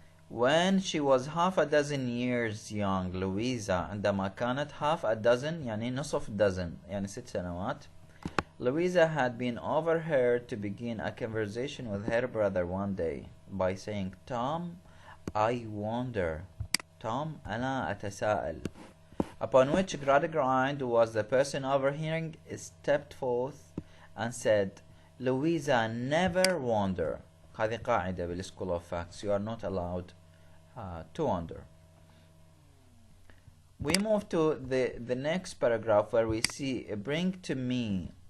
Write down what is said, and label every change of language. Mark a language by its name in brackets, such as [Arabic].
[English] When she was half a dozen years young, Louisa [Arabic] عندما كانت [English] half a dozen [Arabic] يعني نصف [English] dozen [Arabic] يعني 6 سنوات, [English] Louisa had been overheard to begin a conversation with her brother one day by saying, Tom, I wonder. [Arabic] Tom, أنا أتساءل. [English] Upon which Gradgrind, who was the person overhearing, stepped forth and said, Louisa, never wonder. [Arabic] هذه قاعدة بالSchool [English] of Facts. You are not allowed to wonder. We move to the next paragraph where we see, bring to me.